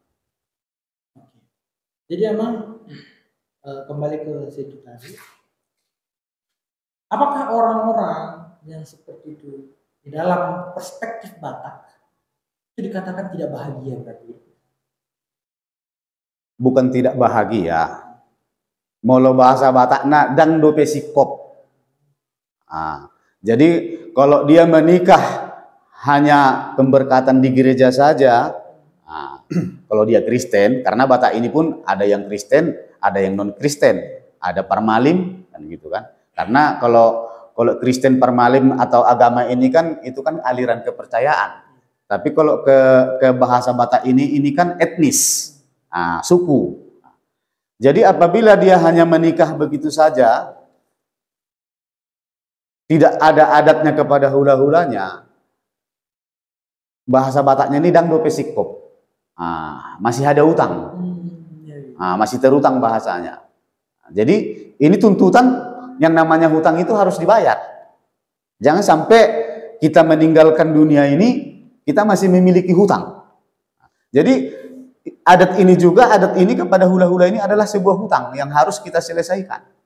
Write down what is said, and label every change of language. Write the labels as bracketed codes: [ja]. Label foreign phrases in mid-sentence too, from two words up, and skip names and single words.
[id] Jadi emang kembali ke situ tadi, apakah orang-orang yang seperti itu di dalam perspektif Batak itu dikatakan tidak bahagia berarti? Bukan tidak bahagia. [bbc] Molo bahasa Batakna dang dope sikop. [id] Jadi kalau dia menikah hanya pemberkatan di gereja saja, kalau dia Kristen, karena Batak ini pun ada yang Kristen, ada yang non Kristen, ada parmalim kan gitu kan. Karena kalau Kristen, parmalim atau agama ini kan itu kan aliran kepercayaan. Tapi kalau ke bahasa Batak ini kan etnis, suku. Jadi apabila dia hanya menikah begitu saja, tidak ada adatnya kepada hula-hulanya, bahasa Bataknya ini [bbc] dang dope sikop. [id] Masih ada utang, masih terutang bahasanya. Jadi ini tuntutan, yang namanya hutang itu harus dibayar. Jangan sampai kita meninggalkan dunia ini kita masih memiliki hutang. Jadi adat ini kepada hula-hula ini adalah sebuah hutang yang harus kita selesaikan.